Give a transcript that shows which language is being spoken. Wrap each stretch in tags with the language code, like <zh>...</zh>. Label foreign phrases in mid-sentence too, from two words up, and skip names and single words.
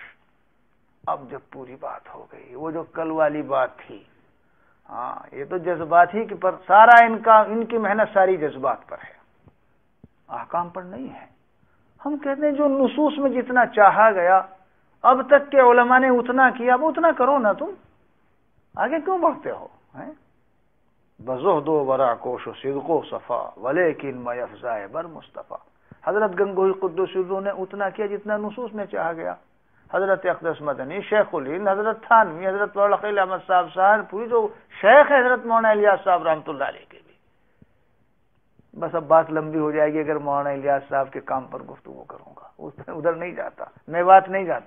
<ur>اب جب پوری بات ہو گئی، وہ جو کل والی بات تھی، ہاں یہ تو جذبات ہی پر سارا ان کی محنت ساری جذبات پر ہے، احکام پر نہیں ہے. ہم کہتے ہیں جو نصوص میں جتنا چاہا گیا اب تک کے علماء نے اتنا کیا، اب اتنا کرو نا، تم آگے کیوں بڑھتے ہو؟</ur> <fa>بزہد و ورع کوش و صدق و صفا ولیکن ما یفزائے بر مصطفیٰ.</fa> <ur>حضرت گنگوہی</ur> <ar>قدس الروح</ar> <ur>نے اتنا کیا جتنا نصوص میں چاہا گیا. حضرت اقدس مدنی، شیخ الہند، حضرت تھانوی، حضرت مولانا خلیل احمد صاحب پوری جو شیخ ہے حضرت مولانا الیاس صاحب</ur> <ar>رحمۃ اللہ علیہ</ar> <ur>کے بھی. بس اب بات لمبی ہو جائے گی اگر مولانا الیاس صاحب کے کام پر گفتگو کروں گا، ادھر نہیں جاتا، میوات نہیں جاتا.</ur>